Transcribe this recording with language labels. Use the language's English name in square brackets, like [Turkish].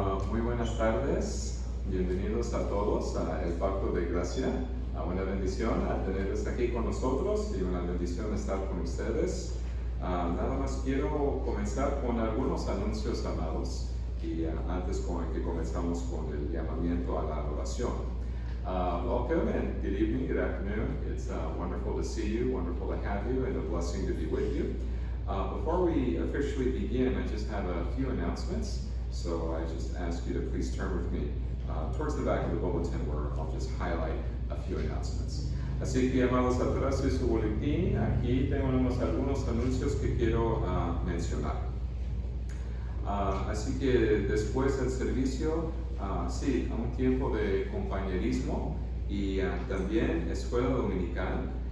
[Spanish] Muy buenas tardes, bienvenidos a todos a El Pacto de Gracia. Una bendición a tenerles aquí con nosotros y una bendición estar con ustedes. Nada más quiero comenzar con algunos anuncios, amados, y antes que comenzamos con el llamamiento a la adoración. [English] Welcome and good evening, good afternoon. It's wonderful to see you, wonderful to have you, and a blessing to be with you. Before we officially begin, I just have a few announcements. So I just ask you to please turn with me towards the back of the bulletin where I'll just highlight a few announcements. [Spanish] Así que, amados, atrás de su boletín, aquí tenemos algunos anuncios que quiero mencionar. Así que después del servicio, sí, a un tiempo de compañerismo y también escuela dominical.